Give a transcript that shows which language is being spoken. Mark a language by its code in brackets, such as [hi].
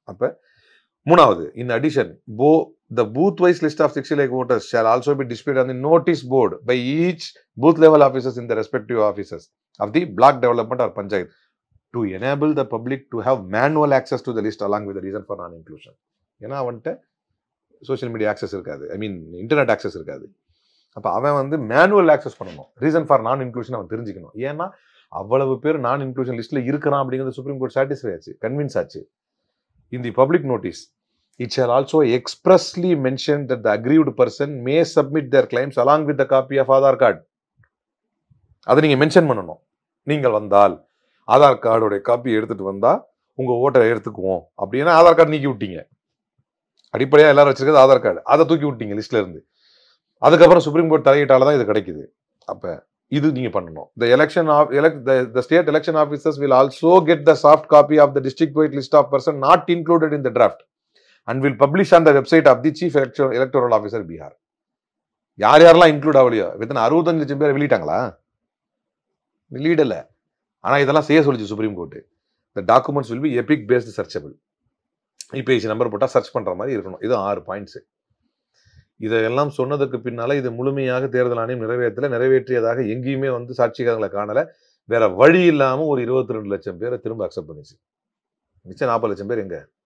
[ta] அப்போ மூணாவது, [en] In addition the booth wise list of 60 lakh voters shall also be displayed on the notice board by each booth level officers in the respective offices of the block development or panchayat to enable the public to have manual access to the list along with the reason for non-inclusion. [ta] ஏன்னா அவன்கிட்ட social media access இருக்காது, internet access இருக்காது. அப்போ அவன் வந்து manual access பண்ணணும். [en] reason for non inclusion [ta] அவன் தெரிஞ்சுக்கணும். ஏன்னா அவ்வளவு பேர் நான் இன்க்ளூஷன் லிஸ்ட்டில் இருக்கிறான் அப்படிங்கிறது சுப்ரீம் கோர்ட் சாட்டிஸ்ஃபை ஆச்சு, கன்வின்ஸ் ஆச்சு. [en] In the public notice it shall also expressly mention that the aggrieved person may submit their claims along with the copy of Aadhaar card. [ta] அதை நீங்க மென்ஷன் பண்ணணும். நீங்கள் வந்தால் ஆதார் கார்டோட காப்பி எடுத்துட்டு வந்தா உங்க ஓட்டை எடுத்துக்குவோம் அப்படின்னா ஆதார் கார்டு நீக்கி விட்டீங்க. அடிப்படையாக எல்லாரும் வச்சிருக்கிறது ஆதார் கார்டு, அதை தூக்கி விட்டீங்க லிஸ்ட்ல இருந்து. அதுக்கப்புறம் சுப்ரீம் கோர்ட் தலையிட்டால தான் இது கிடைக்குது. அப்ப இது நீங்க பண்ணணும். [en] The state election officers will also get the soft copy of the district wide list of person not included in the draft and will publish on the website of the chief electoral officer Bihar. [ta] யார் யாரெல்லாம் include ஆகலையோ, வித்தனை 65 லட்சம் பேர் வெளியிட்டாங்களா? வெளியிடல. ஆனா இதெல்லாம் செய்ய சொல்லிச்சு supreme court. [en] The documents will be epic based searchable. [ta] EPIC number போட்டா search பண்ற மாதிரி இருக்கணும். இது 6 பாயிண்ட்ஸ். இதெல்லாம் சொன்னதுக்கு பின்னால இது முழுமையாக தேர்தல் ஆணையம் நிறைவேற்றியதாக எங்கேயுமே வந்து சாட்சிகளை காணல. வேற வழி இல்லாம ஒரு 22 லட்சம் பேரை திரும்ப அக்செப்ட் பண்ணிச்சு. மிச்சம் 40 லட்சம் பேர் எங்க?